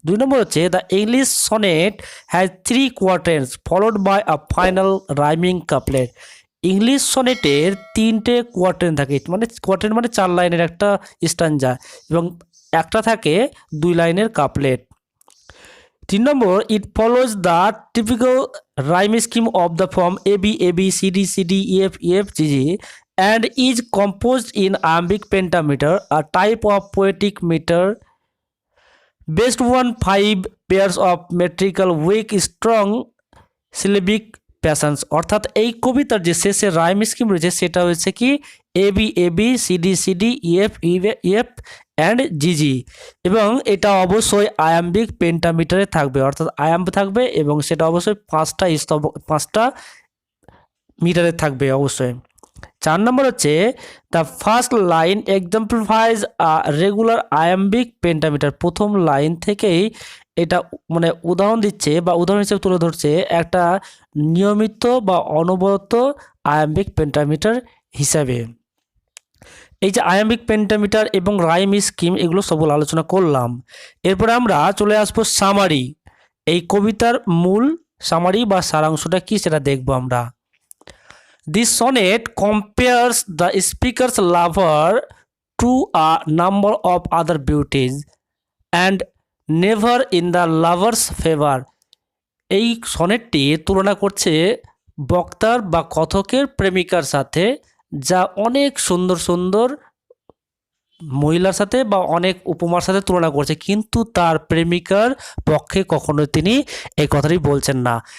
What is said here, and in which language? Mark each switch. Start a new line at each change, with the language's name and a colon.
Bangla: 2 নম্বর হচ্ছে
English: The English sonnet has 3 quatrains followed by a final rhyming couplet.
Bangla: English সনেটের 3টে কোয়ার্টেন থাকে, মানে কোয়ার্টেন মানে 4 লাইনের একটা স্ট্যাঞ্জা, এবং একটা থাকে 2 লাইনের couplet.
English: 3 number, it follows the typical rhyme scheme of the form AB, AB, CD, CD, EF, EF, GG, and is composed in iambic pentameter, a type of poetic meter based on 5 pairs of metrical weak strong syllabic patterns.
Bangla: অর্থাৎ এই কবিতার যে শেষে rhyme scheme রয়েছে সেটা হচ্ছে কি AB, AB, CD, CD, EF, EF and জিজি, এবং এটা অবশ্যই আয়াম্বিক পেন্টামিটারে থাকবে, অর্থাৎ আয়াম্ব থাকবে এবং সেটা অবশ্যই 5টা মিটারে থাকবে অবশ্যই। 4 নম্বর হচ্ছে
English: The first line exemplifies a regular iambic pentameter.
Bangla: প্রথম লাইন থেকেই এটা মানে উদাহরণ দিচ্ছে বা উদাহরণ হিসেবে তুলে ধরছে একটা নিয়মিত বা অনবরত আয়াম্বিক পেন্টামিটার হিসাবে। এই যে আয়াম্বিক পেন্টামিটার এবং রাইম স্কিম, এগুলো সবগুলো আলোচনা করলাম। এরপরে আমরা চলে আসবো সামারি। এই কবিতার মূল সামারি বা সারাংশটা কি সেটা দেখবো আমরা।
English: This sonnet compares the speaker's lover to a number of other beauties and never in the lover's favor.
Bangla: এই সনেটটি তুলনা করছে বক্তার বা কথকের প্রেমিকার সাথে, যা অনেক সুন্দর সুন্দর মহিলার সাথে বা অনেক উপমার সাথে তুলনা করছে, কিন্তু তার প্রেমিকার পক্ষে কখনো তিনি এই কথাটি বলছেন না।